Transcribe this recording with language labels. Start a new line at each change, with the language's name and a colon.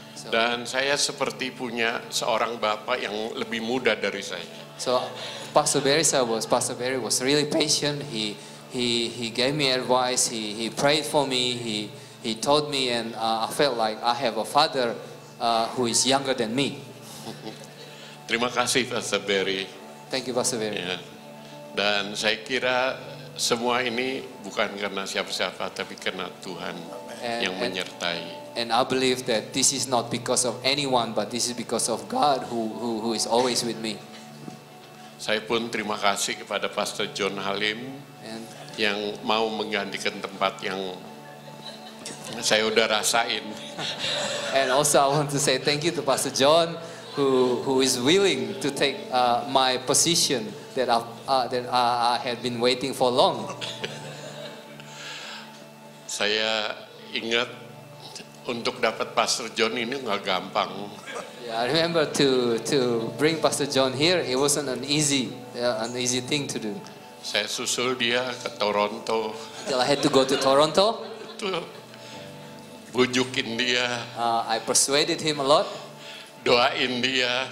Indonesian: Dan saya seperti punya seorang bapak yang lebih muda dari saya.
English: So Pastor Barry was really patient. He gave me advice. He prayed for me. He taught me, and I felt like I have a father who is younger than me.
Indonesian: Terima kasih Pastor Barry.
English: Thank you Pastor Barry.
Indonesian: Ya. Dan saya kira semua ini bukan karena siapa-siapa, tapi karena Tuhan yang menyertai.
English: And I believe that this is not because of anyone, but this is because of God who is always with me.
Indonesian: Saya pun terima kasih kepada Pastor John Halim yang mau menggantikan tempat yang saya udah rasain.
English: And also I want to say thank you to Pastor John who is willing to take my position that I had been waiting for long.
Indonesian: Saya ingat untuk dapat Pastor John ini nggak gampang.
English: Yeah, I remember to bring Pastor John here, it wasn't an easy thing to do.
Indonesian: Saya susul dia ke Toronto.
English: Till I had to go to Toronto.
Indonesian: Itu bujukin dia.
English: I persuaded him a lot.
Indonesian: Doain dia.